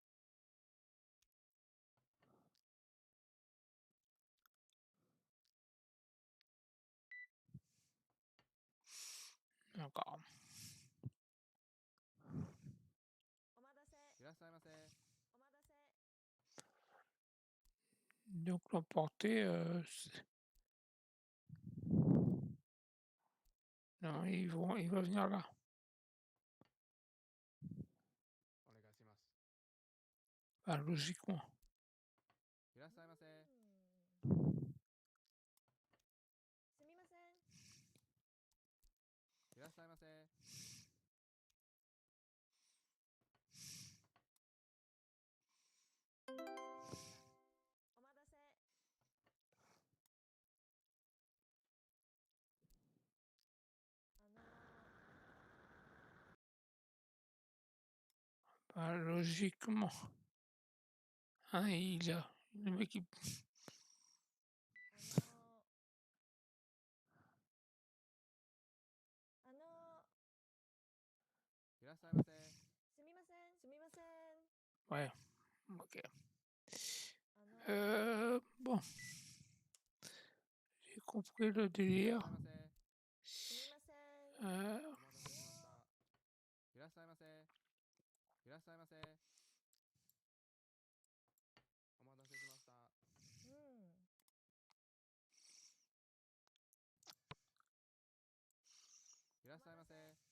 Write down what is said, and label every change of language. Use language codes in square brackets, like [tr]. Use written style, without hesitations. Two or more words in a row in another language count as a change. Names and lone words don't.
[fr] D'accord. [ja] お待たせ。いらっしゃいませ。お待たせ。 [fr] Donc l'emporter, Non, il va venir là. [ja] お願いします。 [fr] Bah, logiquement. [ja] いらっしゃいませ。すみません。いらっしゃいませ。お待たせ。 [fr] Bah, logiquement. Hein, le mec, il... [ja] いらっしゃいませ。すみません。すみません。 [fr] Ouais, ok. Bon. J'ai compris le [ja] いらっ [fr] délire. [ja] しゃいませ。すみません。お待たせしました。いらっしゃいませ。いらっしゃいませ。お待たせしました。いらっしゃいませ。